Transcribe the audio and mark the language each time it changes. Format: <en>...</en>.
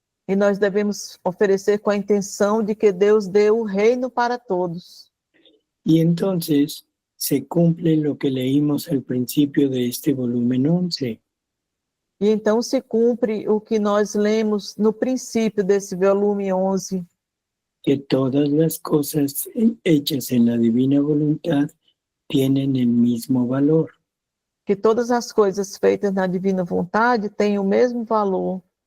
<pt>E nós devemos oferecer com a intenção de que Deus dê o reino para todos.</pt> <es>Y entonces se cumple lo que leímos al principio de este volumen 11.</es> <pt>E então se cumpre o que nós lemos no princípio desse volume 11.</pt> <es>que todas las cosas hechas en la divina voluntad tienen el mismo valor.</es> <pt>Que todas as coisas feitas na divina vontade têm o mesmo valor.</pt>